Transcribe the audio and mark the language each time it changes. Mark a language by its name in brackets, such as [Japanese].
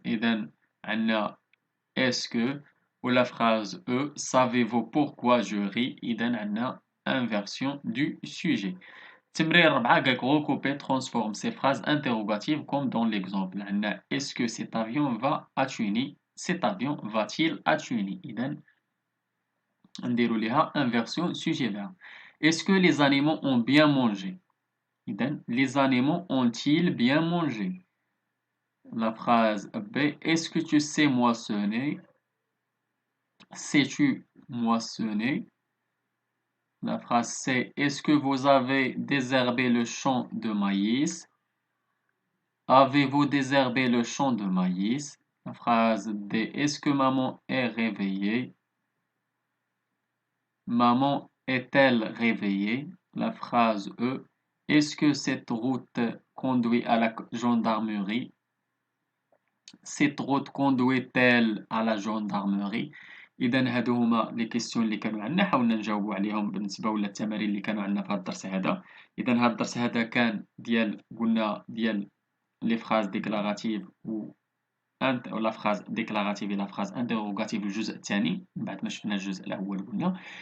[French] إذا عندنا est-ce que ou la phrase E. Savez-vous pourquoi je ris? [Arabic] إذا عندنا [French] inversion du sujet. [Arabic] تمرين 4 قالك [French] recouper transforme ces phrases interrogatives comme dans l'exemple. [Arabic] عندنا [French] est-ce que cet avion va à Tunis? Cet avion va-t-il à Tunis? [Arabic] إذا نديرو ليها [French] inversion sujet-verbe. Est-ce que les animaux ont bien mangé? [Arabic] إذا [French] les animaux ont-ils bien mangé? La phrase B. Est-ce que tu sais moissonner? Sais-tu moissonner? La phrase C. Est-ce que vous avez désherbé le champ de maïs? Avez-vous désherbé le champ de maïs? La phrase D. Est-ce que maman est réveillée? Maman est-elle réveillée? La phrase E. Est-ce que cette route conduit à la gendarmerie? Cette route conduit-elle à la gendarmerie? [Arabic] إذا هادو هما لي كيسيون اللي كانوا عندنا حاولنا نجاوبوا عليهم بالنسبة ولا التمارين اللي كانوا عندنا في هذا الدرس هذا. إذا هذا الدرس هذا كان ديال قلنا ديال [French] لي فراز ديكلاراتيف [Arabic] و ولا [French] phrase déclarative [Arabic] إلى [French] phrase interrogative [Arabic] الجزء الثاني من بعد ما شفنا الجزء الأول قلنا.